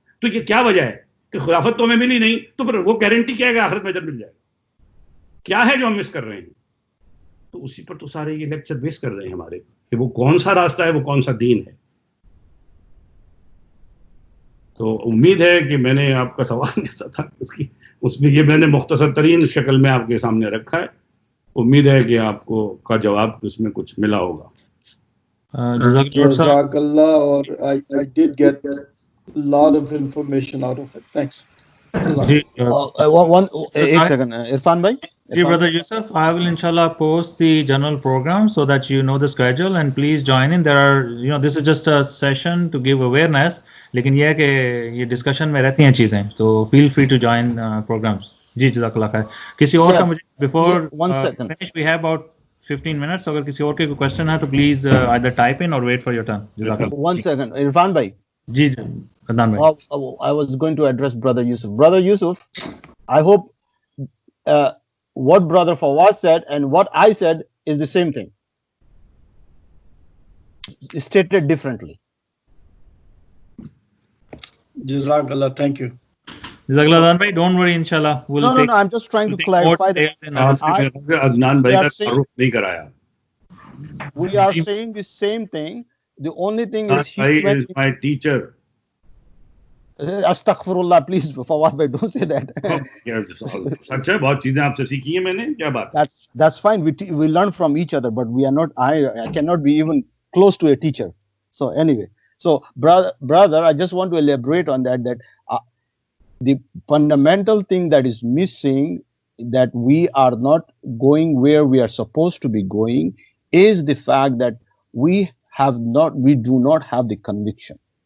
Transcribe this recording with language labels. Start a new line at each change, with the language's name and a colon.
Urdu: تو یہ کیا وجہ ہے کہ خلافت تو ہمیں ملی نہیں, تو پھر وہ گارنٹی کیا ہے کہ آخرت میں اجر مل جائے گا؟ کیا ہے جو ہم مس کر رہے ہیں؟ تو اسی پر تو سارے یہ لیکچر بیس کر رہے ہیں ہمارے کہ وہ کون سا راستہ ہے, وہ کون سا دین ہے. تو امید ہے کہ میں نے آپ کا سوال جیسا تھا اس میں یہ میں نے مختصر ترین شکل میں آپ کے سامنے رکھا ہے. امید ہے کہ آپ کو کا جواب اس میں کچھ ملا ہوگا. جزاک اللہ, اور
English: I did get a lot of information out of it. Thanks. One second, Irfan bhai. Ji, Brother Yusuf, I will inshallah post the general program so that you know the schedule and please join in. There are, this is just a session to give awareness.
Urdu: لیکن یہ ہے کہ یہ discussion میں رہتی ہیں چیزیں, تو
English: feel free to join programs.
Urdu: جی جزاک اللہ خیر. کسی اور کا مجھے
English: before finish we have about 15 minutes.
Urdu: اگر کسی اور کے کوئی
English: question
Urdu: ہے تو
English: please either type in or wait for your turn.
Urdu: جزاک اللہ.
English: One second, Irfan bhai.
Urdu: جی جی عدنان بھائی.
English: I was going to address Brother Yusuf. Brother Yusuf, I hope what Brother Fawaz said and what I said is the same thing, stated differently. Jazakallah, thank you. Jazakallah Adnan bhai, don't worry, inshallah we'll No, I'm just trying to clarify that.
Urdu: Adnan bhai ka taaruf nahi karaya.
English: We are saying the same thing. The only thing is he is my teacher. Astaghfirullah, please Fawaz bhai, don't say that.
Urdu: سچ ہے, بہت چیزیں آپ سے سیکھی ہیں میں نے, کیا بات.
English: That's fine, we learn from each other, but we are not, I cannot be even close to a teacher. So anyway, so brother, I just want to elaborate on that the fundamental thing that is missing that we are not going where we are supposed to be going is the fact that we do not have the conviction.